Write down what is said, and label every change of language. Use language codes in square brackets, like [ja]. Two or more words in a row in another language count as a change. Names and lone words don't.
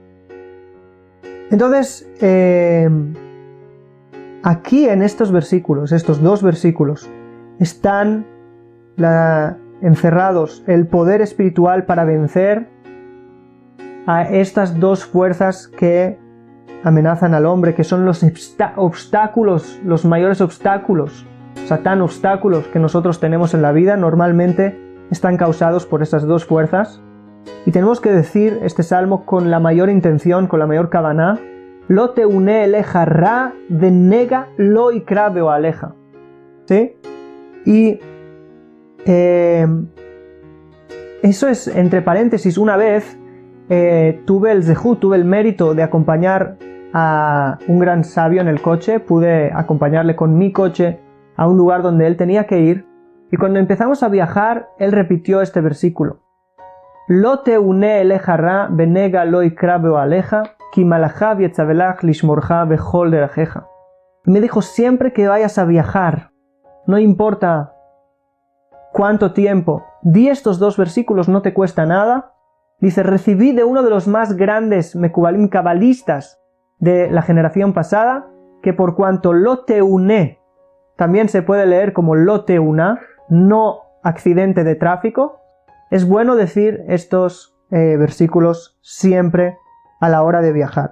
[es] Entonces, aquí en estos versículos, estos dos versículos, están encerrados el poder espiritual para vencer a estas dos fuerzas que amenazan al hombre, que son los obstáculos, los mayores obstáculos, Satán, obstáculos que nosotros tenemos en la vida, normalmente están causados por esas dos fuerzas. Y tenemos que decir este salmo con la mayor intención, con la mayor kavaná, [he] לא תאונה אליך רעה ונגע לא יקרב באהלך. [es] ¿Sí? Y eso es, entre paréntesis, una vez tuve el mérito de acompañar a un gran sabio en el coche. Pude acompañarle con mi coche a un lugar donde él tenía que ir, y cuando empezamos a viajar, él repitió este versículo. [he] לא תאונה אליך רעה ונגע לא יקרב באהלך כי מלאכיו יצוה לך לשמרך בכל דרכיך. [es] Me dijo, siempre que vayas a viajar, no importa cuánto tiempo, di estos dos versículos, no te cuesta nada, Dice, recibí de uno de los más grandes Mekubalim cabalistas de la generación pasada, que por cuanto [he] לא תאונה, [es] también se puede leer como [he] לא תאונה, [es] no accidente de tráfico, es bueno decir estos versículos siempre a la hora de viajar.